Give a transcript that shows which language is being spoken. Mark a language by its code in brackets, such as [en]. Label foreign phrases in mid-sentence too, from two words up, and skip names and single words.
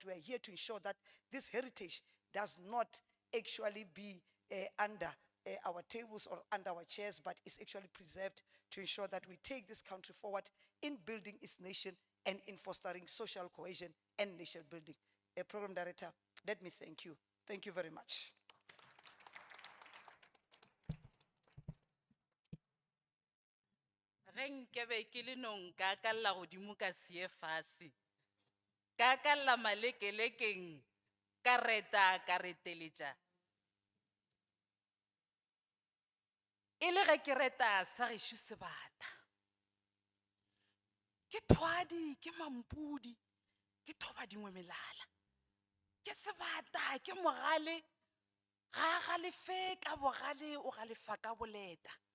[en] We are here to ensure that this heritage does not actually be under our tables or under our chairs, but is actually preserved to ensure that we take this country forward in building its nation and in fostering social cohesion and nation building. Program Director, let me thank you. Thank you very much. [nso] Ge nkebe ke le nong ka kalla godimo ka sie fase, ka kalla malekelekeng, ka reta ka reteletša. E le ge ke reta sa gešo sebata, ke thwadi, ke mampudi, ke thoba dingwe melala, ke sebata, ke mogale, ga galefe ka bogale o galefa ka boleta.